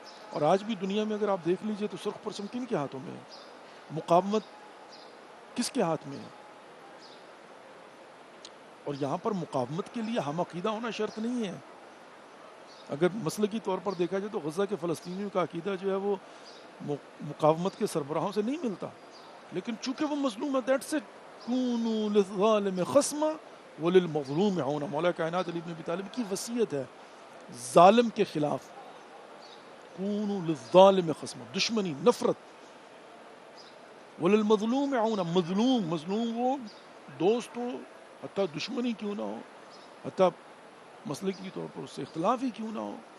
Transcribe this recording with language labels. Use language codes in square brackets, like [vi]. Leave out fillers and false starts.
[ur] اور آج بھی دنیا میں اگر آپ دیکھ لیجئے تو سرخ پرچم کن کے ہاتھوں میں ہے؟ مقاومت کس کے ہاتھ میں ہے؟ اور یہاں پر مقاومت کے لیے ہم عقیدہ ہونا شرط نہیں ہے. اگر مسلکی طور پر دیکھا جائے تو غزہ کے فلسطینیوں کا عقیدہ جو ہے وہ مقاومت کے سربراہوں سے نہیں ملتا، لیکن چونکہ وہ مظلوم ہے، [en] That's it. [ar] کونوا للظالم خصما وللمظلوم عونا. [ur] مولا کائنات علی بن ابی طالب کی وصیت ہے ظالم کے خلاف. [ar] کونوا للظالم خصما، [ur] دشمنی، نفرت. [ar] وللمظلوم عونا، [ur] مظلوم وہ دوست ہو، حتیٰ دشمنی کیوں نہ ہو، حتیٰ مسلکی طور پر اس سے اختلاف ہی کیوں نہ ہو.